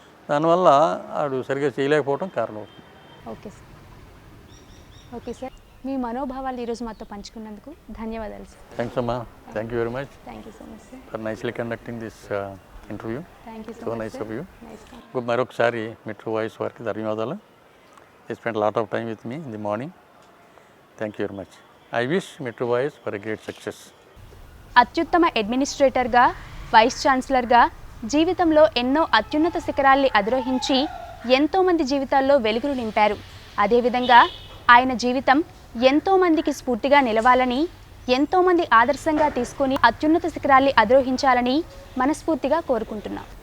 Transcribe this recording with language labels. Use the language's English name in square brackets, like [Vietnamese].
[Telugu] దానివల్ల ఆడు సరిగ్గా చేయలేకపోవడం కారణం అవుతుంది. [English] Okay sir. [Telugu] ఓకే సార్, మీ మనోభావాలు ఈరోజు మాతో పంచుకున్నందుకు ధన్యవాదాలు సార్. [English] Thanks అమ్మా. Thank you very much. Thank you so much sir for nicely conducting this interview. Thank you so so nice much of you. Nice. [Telugu] మరొకసారి మెట్రో వాయిస్ వారికి ధన్యవాదాలు. [English] They spent a lot of time with me in the morning. Thank you very much. I wish Metro Voice for a great success. [Telugu] అత్యుత్తమ అడ్మినిస్ట్రేటర్గా, vice ఛాన్సలర్గా జీవితంలో ఎన్నో అత్యున్నత శిఖరాల్ని అధిరోహించి ఎంతోమంది జీవితాల్లో వెలుగులు నింపారు. అదేవిధంగా ఆయన జీవితం ఎంతోమందికి స్ఫూర్తిగా నిలవాలని, ఎంతోమంది ఆదర్శంగా తీసుకొని అత్యున్నత శిఖరాల్ని అధిరోహించాలని మనస్ఫూర్తిగా కోరుకుంటున్నాం.